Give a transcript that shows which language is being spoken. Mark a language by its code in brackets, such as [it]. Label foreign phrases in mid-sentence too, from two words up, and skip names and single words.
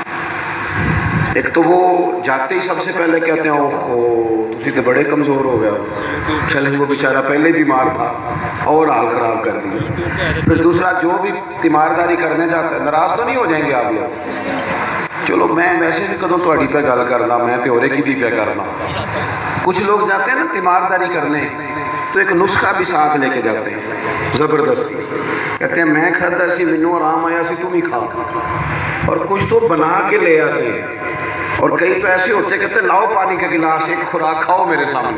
[ur] ایک تو وہ جاتے ہی سب سے پہلے کہتے ہیں [pa] اوہو تسی [ur] تو بڑے کمزور ہو گیا، چلے وہ بیچارہ پہلے بیمار تھا اور حال خراب کر دیا۔ پھر دوسرا جو بھی تیمارداری کرنے جاتا ہے، ناراض تو نہیں ہو جائیں گے آپ لوگ؟ [pa] چلو میں ویسے بھی کدوں تہاڈی پہ گل کرنا، میں تے ہورے کی دی پہ کرنا۔ [ur] کچھ لوگ جاتے ہیں نا تیمارداری کرنے تو ایک نسخہ بھی ساتھ لے کے جاتے ہیں زبردستی، کہتے ہیں میں کھاتا سی [pa] مینوں آرام آیا سی [ur] تم ہی کھا، اور کچھ تو بنا کے لے آتے ہیں، اور کئی تو ایسے ہوتے ہیں کہتے ہیں لاؤ پانی کا گلاس ایک خوراک کھاؤ میرے سامنے۔